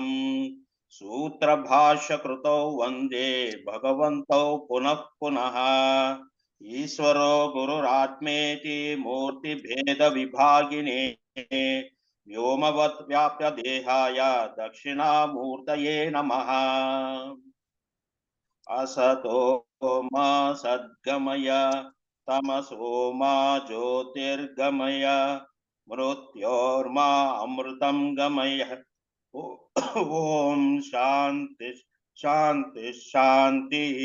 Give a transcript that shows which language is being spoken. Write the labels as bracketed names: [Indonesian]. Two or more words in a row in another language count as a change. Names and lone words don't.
[Sanskrit] సూత్రభాష్యకృతౌ వందే భగవంతౌ పునః పునః. ఈశ్వరో గురురాత్మేతి మూర్తిభేద విభాగినే వ్యోమవత్ వ్యాప్య దేహాయ దక్షిణామూర్తయే నమః. असतो मा सद्गमय तमसो मा ज्योतिर्गमय मृत्योर्मा अमृतं गमय. ओम शांति शांति शांति.